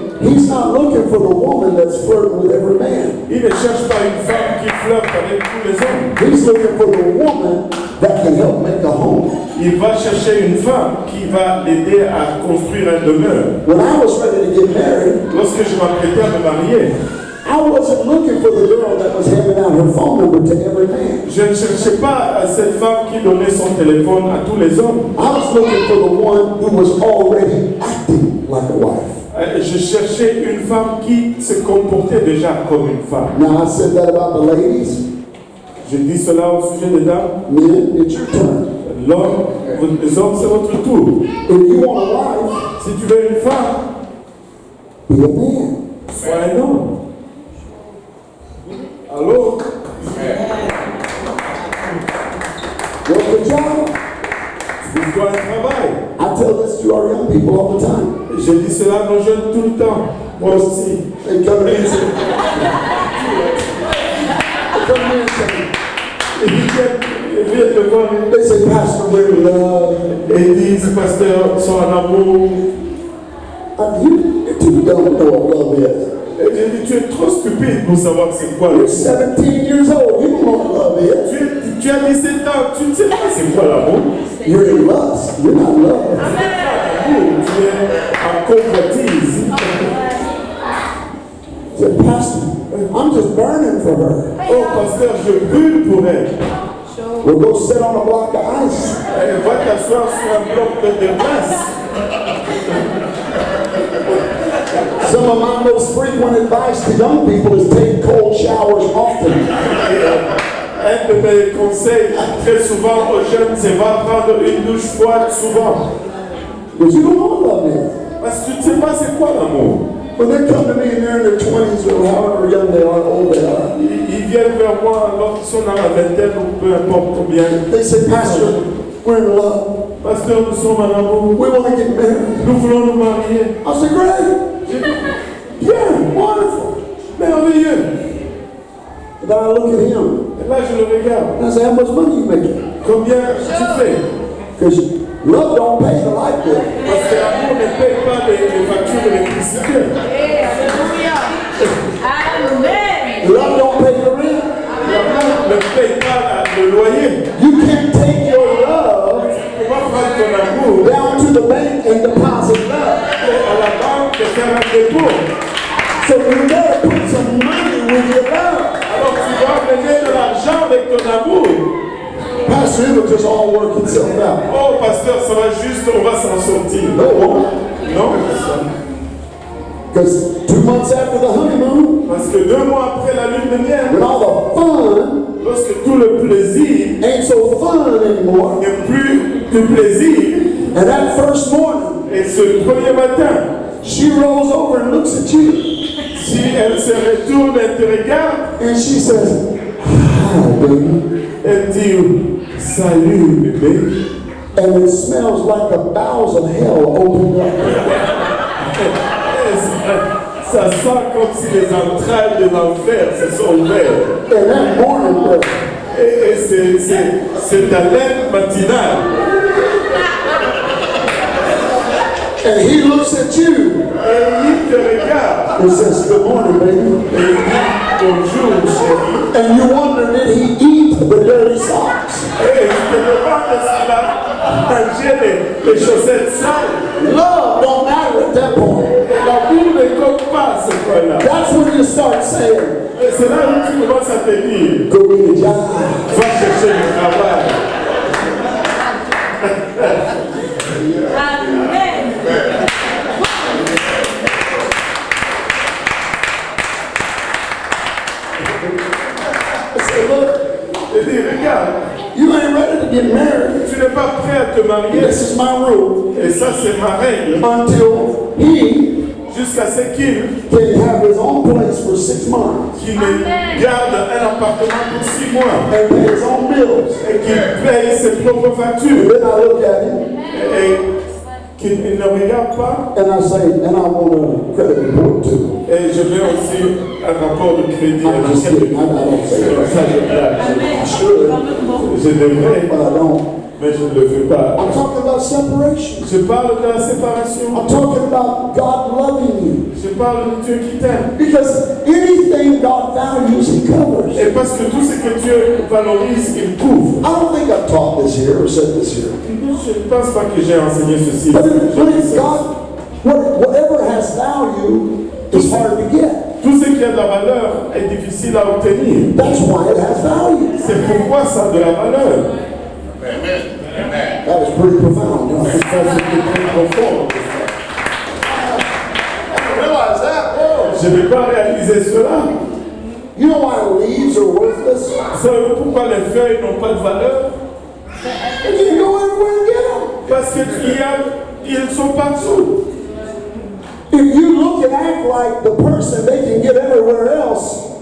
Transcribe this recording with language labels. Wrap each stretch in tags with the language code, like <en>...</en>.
<en>he's not looking for the woman that's flirting with every man.</en> <fr>il ne cherche pas une femme qui flirte avec tous les hommes.</fr> <en>He's looking for the woman that can help make a home.</en> <fr>Il va chercher une femme qui va l'aider à construire un demeure.</fr> <en>When I was ready to get married,</en> <fr>Lorsque je m'apprêtais à me marier,</fr> <en>I wasn't looking for the girl that was handing out her phone number to every man.</en> <fr>je ne cherchais pas cette femme qui donnait son téléphone à tous les hommes.</fr> <en>I was looking for the one who was already acting like a wife.</en> <fr>Je cherchais une femme qui se comportait déjà comme une femme.</fr> <en>Now I said that about the ladies.</en> <fr>Je dis cela au sujet des dames.</fr> <en>Men, it's your turn.</en> <fr>Les hommes, c'est votre tour.</fr> <en>If you want a wife,</en> <fr>Si tu veux une femme,</fr> <en>be a man.</en> <fr>sois un homme. Allô?</fr> <en>Work a job.</en> <fr>Trouve-toi un travail.</fr> <en>I tell this to our young people all the time.</en> <fr>Je dis cela à nos jeunes tout le temps. Moi aussi.</fr> <en>They come in and say, they come in and say,</en> <fr>Ils viennent me voir</fr> <en>they say, Pastor, we're in love.</en> <fr>et disent, pasteur, sont en amour.</fr> <en>You're too dumb to know what love is.</en> <fr>Et j'ai dit, tu es trop stupide pour savoir c'est quoi</fr> <en>You're</en> <fr>le</fr> <en>17 years old. You don't know what love is.</en> <fr>tu as 17 ans, tu ne sais pas c'est quoi l'amour.</fr> <en>You're in lust. You're not in love.</en> <fr>L'amour, tu es en convoitise.</fr> <en>I said, Pastor, I'm just burning for her.</en> <fr>Oh, pasteur, je brûle pour elle.</fr> <en>We'll go sit on a block of ice.</en> <fr>Elle va t'asseoir sur un bloc de glace.</fr> <en>Some of my most frequent advice to young people is take cold showers often.</en> <fr>Un de mes conseils très souvent aux jeunes, c'est va prendre une douche froide souvent.</fr> <en>Because you don't know what love is.</en> <fr>Parce que tu ne sais pas c'est quoi l'amour.</fr> <en>When they come to me and they're in their 20s or however young they are, old they are,</en> <fr>Ils viennent vers moi lorsqu'ils sont dans la vingtaine ou peu importe combien.</fr> <en>they say, Pastor, we're in love.</en> <fr>Pasteur, nous sommes en amour.</fr> <en>We want to get married.</en> <fr>Nous voulons nous marier.</fr> <en>I said, great.</en> <fr>J'ai dit, bien,</fr> <en>Wonderful.</en> <fr>merveilleux.</fr> <en>And then I look at him</en> <fr>Et là, je le regarde.</fr> <en>and I say, how much money you making?</en> <fr>Combien tu fais?</fr> <en>Because love don't pay the light bill.</en> <fr>Parce que l'amour ne paye pas les factures d'électricité.</fr> <en>Hey, hallelujah. Amen. Love don't pay the rent.</en> <fr>L'amour ne paye pas le loyer.</fr> <en>You can't take your love</en> <fr>Tu vas prendre ton amour</fr> <en>down to the bank and deposit love.</en> <fr>à la banque et faire un dépôt.</fr> <en>So you better put some money with your love.</en> <fr>Alors tu dois donner de l'argent avec ton amour.</fr> <en>Pastor, it'll just all work itself out.</en> <fr>Oh pasteur, ça va juste, on va s'en sortir.</fr> <en>No, it won't.</en> <fr>Non?</fr> <en>Because 2 months after the honeymoon,</en> <fr>Parce que 2 mois après la lune de miel,</fr> <en>when all the fun</en> <fr>lorsque tout le plaisir</fr> <en>ain't so fun anymore,</en> <fr>n'est plus du plaisir,</fr> <en>and that first morning,</en> <fr>et ce premier matin,</fr> <en>she rolls over and looks at you,</en> <fr>si elle se retourne et te regarde,</fr> <en>and she says, "Hi, baby."</en> <fr>elle dit salut bébé,</fr> <en>And it smells like the bowels of hell opened up.</en> <fr>et ça sent comme si les entrailles de l'enfer se sont ouvertes.</fr> <en>And that morning, brother,</en> <fr>Et c'est haleine matinale.</fr> <en>and he looks at you</en> <fr>Et il te regarde</fr> <en>and says, "Good morning, baby."</en> <fr>et il dit bonjour chérie.</fr> <en>And you wonder, did he eat the dirty socks?</en> <fr>Et je te demande s'il a mangé les chaussettes sales.</fr> <en>Love don't matter at that point.</en> <fr>L'amour ne compte pas à ce point-là.</fr> <en>That's when you start saying,</en> <fr>Et c'est là où tu commences à te dire,</fr> <en>"Go get a job."</en> <fr>va chercher du travail.</fr> <en>Amen. I say, "Look,</en> <fr>Et dis, regarde,</fr> <en>you ain't ready to get married.</en> <fr>tu n'es pas prêt à te marier.</fr> <en>This is my rule.</en> <fr>Et ça, c'est ma règle.</fr> <en>Until he</en> <fr>Jusqu'à ce qu'il</fr> <en>can have his own place for 6 months</en> <fr>me garde un appartement pour 6 mois.</fr> <en>and pay his own bills."</en> <fr>Et qu'il paye ses propres</fr> <en>And</en> <fr>factures.</fr> <en>then I look at him</en> <fr>Et qu'il ne regarde pas.</fr> <en>and I say, "And I want a credit report too."</en> <fr>Et je veux aussi un rapport de crédit.</fr> <en>I'm just kidding. I don't say</en> <fr>Comme</fr> <en>that.</en> <fr>ça, je blague.</fr> <en>I should,</en> <fr>Je devrais,</fr> <en>but I don't.</en> <fr>mais je ne le fais pas.</fr> <en>I'm talking about separation.</en> <fr>Je parle de la séparation.</fr> <en>I'm talking about God loving you.</en> <fr>Je parle de Dieu qui t'aime.</fr> <en>Because anything God values, He covers.</en> <fr>Et parce que tout ce que Dieu valorise, il couvre.</fr> <en>I don't think I've taught this here or said this here.</en> <fr>Je ne pense pas que j'ai enseigné ceci.</fr> <en>But if God, whatever has value is hard to get.</en> <fr>Tout ce qui a de la valeur est difficile à obtenir.</fr> <en>That's why it has value.</en> <fr>C'est pourquoi ça a de la valeur.</fr> <en>That is pretty profound. Huh?</en> <fr>Ça, c'est très profond.</fr> <en>Realize that? Whoa.</en> <fr>Je ne vais pas réaliser cela.</fr> <en>You know why leaves are worthless?</en> <fr>Savez-vous pourquoi les feuilles n'ont pas de valeur?</fr> <en>And you can go everywhere and get them.</en> <fr>Parce qu'ils sont partout.</fr> <en>If you look and act like the person they can get everywhere else,</en>